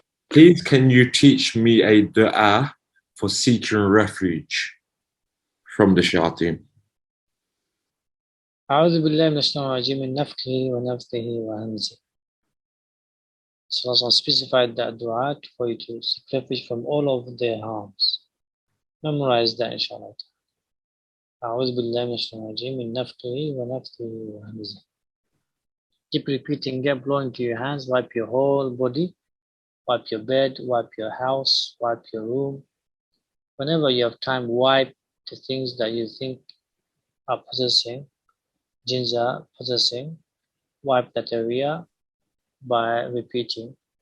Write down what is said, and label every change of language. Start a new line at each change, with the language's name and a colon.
English: Please, can you teach me a dua for seeking refuge from the shayateen?
Arabic: أعوذ بالله من الشيطان الرجيم من نفخه ونفثه وهمزه.
English: So Allah specified that dua for you to seek refuge from all of their harms. Memorize that inshallah.
Arabic: أعوذ بالله من الشيطان الرجيم من نفخه ونفثه وهمزه.
English: Keep repeating, get blowing to your hands, wipe your whole body, wipe your bed, wipe your house, wipe your room. Whenever you have time, wipe the things that you think are possessing, jinns are possessing, wipe that area by repeating.